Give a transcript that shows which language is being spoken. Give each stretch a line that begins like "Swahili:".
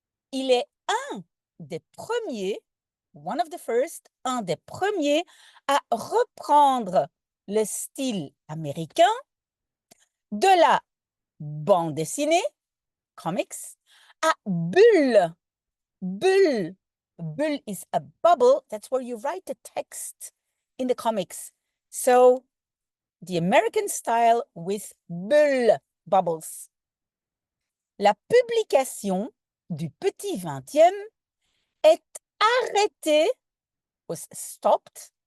French: Il est un des premiers,
English: one of the first,
French: un des premiers à reprendre le style américain de la bande dessinée, comics, à bulle.
English: Bulle. Bulle is a bubble. That's where you write the text in the comics. So, the American style with bulle, bubbles.
French: La publication du Petit 20e est arrêtée,
English: was stopped.